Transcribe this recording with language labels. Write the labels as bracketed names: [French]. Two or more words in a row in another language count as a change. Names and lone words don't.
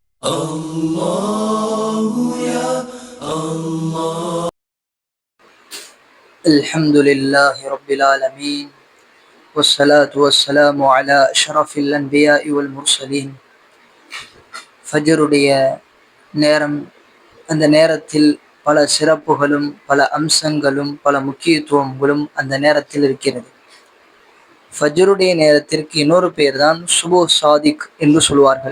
[Arabic] الله يا الله. الحمد لله رب العالمين والصلاة والسلام على أشرف الأنبياء والمرسلين. [Tamil] ஃபஜ்ருடைய நேரம், அந்த நேரத்தில் பல சிறப்புகளும் பல அம்சங்களும் பல முக்கியத்துவங்களும் அந்த நேரத்தில் இருக்கிறது. ஃபஜ்ருடைய நேரத்திற்கு இன்னொரு பெயர் தான் [Arabic] صبح صادق [Tamil] என்று சொல்வார்கள்.